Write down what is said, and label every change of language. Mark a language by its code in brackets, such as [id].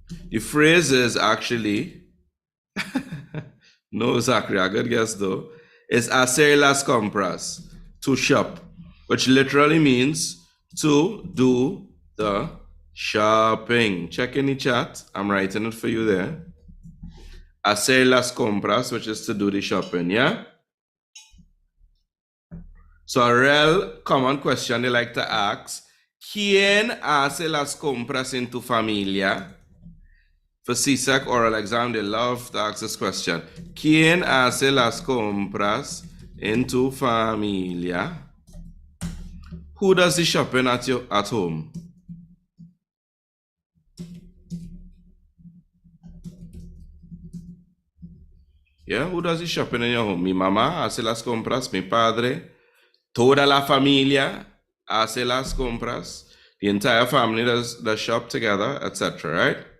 [en] The phrase is actually, no, Zachary, a good guess though, is [es] hacer las compras, [en] to shop, which literally means to do the shopping. Check in the chat. I'm writing it for you there. [es] Hacer las compras, [en] which is to do the shopping, yeah? So a real common question they like to ask, [es] ¿Quién hace las compras en tu familia? [en] For Csec oral exam, they love to ask this question. [es] ¿Quién hace las compras en tu familia? [en] Who does the shopping at home? Yeah, who does the shopping in your home? [es] Mi mamá hace las compras, mi padre, toda la familia hace las compras, [en] the entire family does the shop together, [es] etc., right?